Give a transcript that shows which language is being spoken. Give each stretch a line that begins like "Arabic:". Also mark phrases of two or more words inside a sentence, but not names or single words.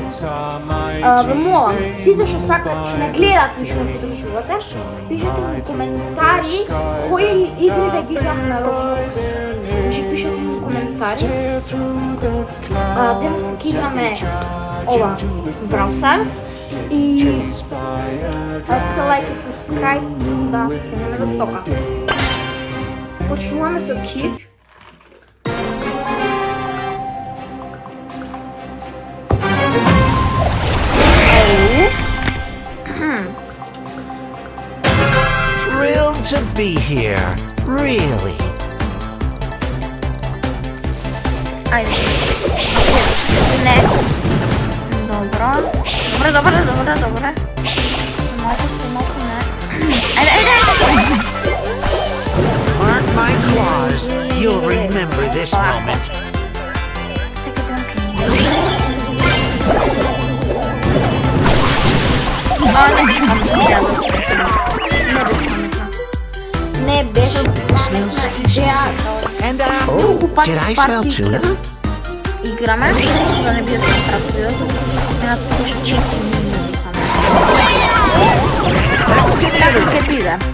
Macedonian: Ве молам, сите што сакат, што не гледат и што ме подржувате, пишете ми коментари кои игри да ги играм на Roblox. Значи пишете ми коментари. Денес ќе играме ова Brawl Stars и сите лайк и subscribe да стигнеме до 100. Почнуваме со Kid.
English: Thrilled to be here, really.
Macedonian: Ајде. Не. Добро. Малку не. Ајде.
English: Mark my claws, you'll remember this moment.
Macedonian: Не беше
English: And did I smell tuna?
Macedonian: играме, да не биде само кратко видеото. Не напише 4 минути само. Како ќе биде?